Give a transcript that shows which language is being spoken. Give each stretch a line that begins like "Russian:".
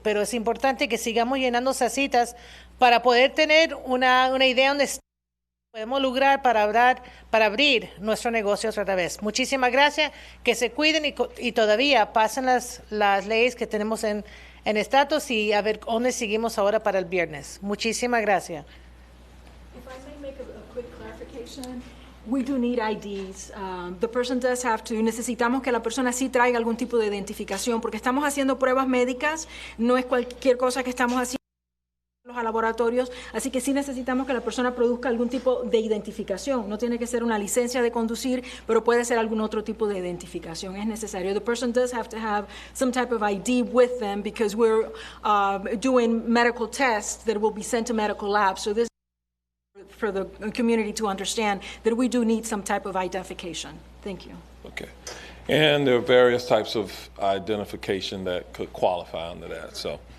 Spanish: Pero es importante que sigamos llenando esas citas para poder tener una idea donde podemos lograr para abrir nuestro negocio otra vez. Muchísimas gracias, que se cuiden y todavía pasen las leyes que tenemos en estatus y a ver dónde seguimos ahora para el viernes. Muchísimas gracias.
English: If I may make a quick clarification. We do need IDs. The person does have to.
Spanish: Necesitamos que la persona sí traiga algún tipo de identificación porque estamos haciendo pruebas médicas, no es cualquier cosa que estamos haciendo a laboratorios, así que sí necesitamos que la persona produzca algún tipo de identificación. No tiene que ser una licencia de conducir, pero puede ser algún otro tipo de identificación. Es necesario.
English: The person does have to have some type of ID with them because we're doing medical tests that will be sent to medical labs. So this is for the community to understand that we do need some type of identification. Thank you. Okay. And there are various types of identification that could qualify under that. So.